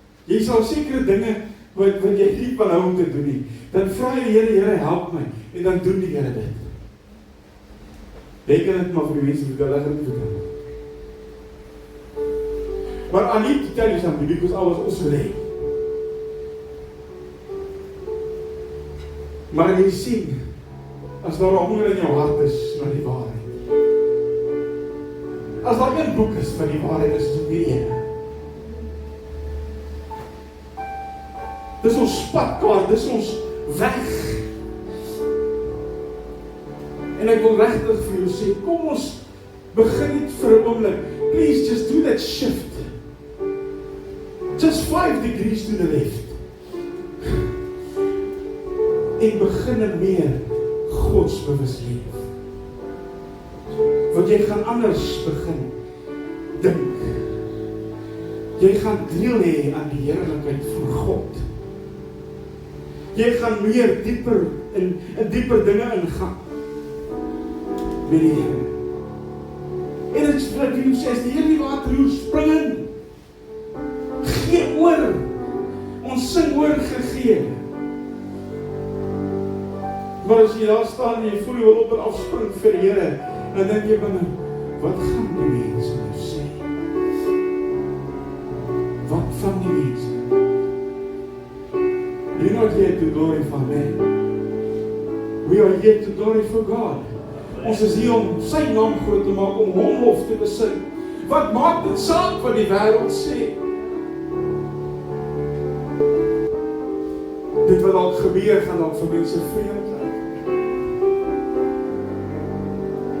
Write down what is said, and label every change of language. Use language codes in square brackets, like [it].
[af] Jy sal sekere dinge wat jy nie van hou om te doen nie. Dan vra jy die Here, Here help my. En dan doen die Here dit. Jy kan dit maar vir die mense vertel, ek gaan dit vertel. Maar [en] I need to tell you something, because I was also late. [af] Maar jy sien, As daar 'n honger in jou hart is na die waarheid. As daar een boek is van die waarheid, is dit hierdie ene. Dis ons padkaart, dis ons weg. En ek wil regtig vir jou sê, kom ons begin net vir 'n oomblik. [en] Please just do that shift. Just 5 degrees to the left. [af] En begin meer godsbewus leef. Want jy gaan anders begin dink. Jy gaan deel hê aan die heerlikheid van God. Jy gaan meer dieper in dieper dinge ingaan. Met die Here. En dit is wat jy sê, as die Here die waterroer spring in. Gee oor. Ons sing oor gegee. Maar as jy daar staan en jy voel jy wil op en afspring vir die Here, dan dink jy binne, wat gaan die mense nou sê? Wat van die mense? [en] You're not here to glorify man. We are here to glorify God. [af] Ons is hier om sy naam groot te maak, om hom lof te besing. Wat maak dit saak wat die wêreld sê? Dit wat dalk gebeur gaan dalk vir mense vreemd raak.